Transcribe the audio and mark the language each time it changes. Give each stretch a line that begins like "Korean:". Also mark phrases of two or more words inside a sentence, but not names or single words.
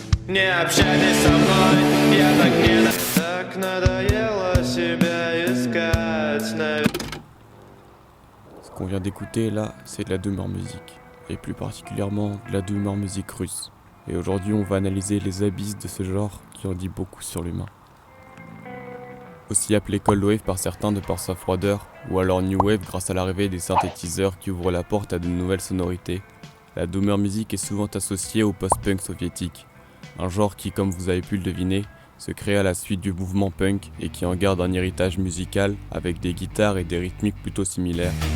Russian: Не общались со мной, я так не... Так надоело себя искать.
French: Ce qu'on vient d'écouter là, c'est de la
English: Doomer Music,
French: et plus particulièrement de la
English: Doomer Music
French: russe. Et aujourd'hui on va analyser les abysses de ce genre qui en dit beaucoup sur l'humain. Aussi appelé
English: Cold Wave
French: par certains de par sa froideur, ou alors
English: New Wave
French: grâce à l'arrivée des synthétiseurs qui ouvrent la porte à de nouvelles sonorités, la
English: Doomer Music
French: est souvent associée au post-punk soviétique, un genre qui, comme vous avez pu le deviner, se crée à la suite du mouvement punk et qui en garde un héritage musical avec des guitares et des rythmiques plutôt similaires.